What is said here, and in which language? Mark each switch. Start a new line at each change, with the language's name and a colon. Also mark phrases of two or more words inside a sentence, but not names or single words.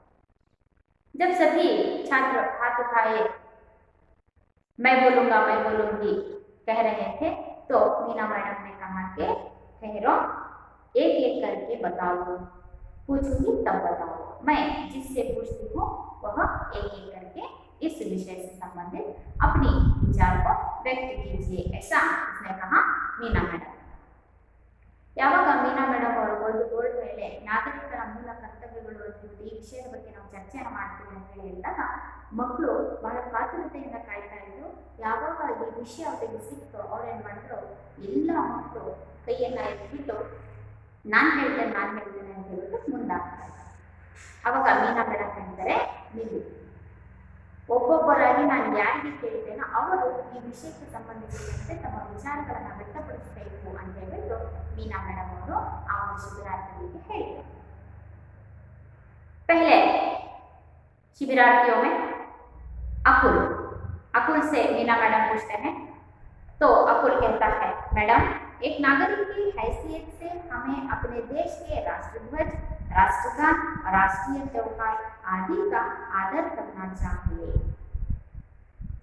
Hindi: जब सभी छात्र हाथ उठाए मैं बोलूंगा, मैं बोलूंगी कह रहे थे, तो मीना मैडम ने कहा कि ठहरो, एक एक करके बताओ, पूछूंगी तब बताओ. मैं जिससे पूछती हूँ वह एक एक करके इस विषय से संबंधित अपनी विचार को व्यक्त कीजिए, ऐसा उसने कहा मीना मैडम.
Kannada: ಯಾವಾಗ ಮೀನಾ ಮೇಡಮ್ ಅವರು ಒಂದು ಬೋರ್ಡ್ ಮೇಲೆ ನಾಗರಿಕರ ಮೂಲ ಕರ್ತವ್ಯಗಳು ಅಂತ ಈ ವಿಷಯದ ಬಗ್ಗೆ ನಾವು ಚರ್ಚೆಯನ್ನು ಮಾಡ್ತೀವಿ ಅಂತ ಹೇಳಿ ಹೇಳಿದಾಗ ಮಕ್ಕಳು ಬಹಳ ಕಾತುರತೆಯಿಂದ ಕಾಯ್ತಾ ಇದ್ರು. ಯಾವಾಗ ಈ ವಿಷಯ ಅವರಿಗೆ ಸಿಕ್ತು ಅವ್ರೇನ್ ಮಾಡಿದ್ರು, ಎಲ್ಲ ಮಕ್ಕಳು ಕೈಯನ್ನ ಎತ್ಬಿಟ್ಟು ನಾನು ಹೇಳ್ತೇನೆ ಅಂತ ಹೇಳ್ಬಿಟ್ಟು ಮುಂದಾಗ್ತಾರೆ. ಅವಾಗ ಮೀನಾ ಮೇಡಮ್ ಹೇಳ್ತಾರೆ, ನೀವು ಒಬ್ಬೊಬ್ಬರಾಗಿ ನಾನು ಯಾರಿಗೆ ಕೇಳಿದ್ದೇನೋ ಅವರು ಈ ವಿಷಯಕ್ಕೆ ಸಂಬಂಧಿಸಿದಂತೆ ತಮ್ಮ ವಿಚಾರಗಳನ್ನು ವ್ಯಕ್ತಪಡಿಸಬೇಕು ಅಂತ ಹೇಳ್ಬಿಟ್ಟು
Hindi: मीना मैडम और शिविरार्थियों के
Kannada: ಹೇಳಿದರು.
Hindi: पहले शिविरार्थियों में अकुल से मीना मैडम पूछते हैं. तो अकुल कहता है, मैडम एक नागरिक की हैसियत से हमें अपने देश के राष्ट्रध्वज, राष्ट्रगान, राष्ट्रीय त्योहार आदि का आदर करना चाहिए.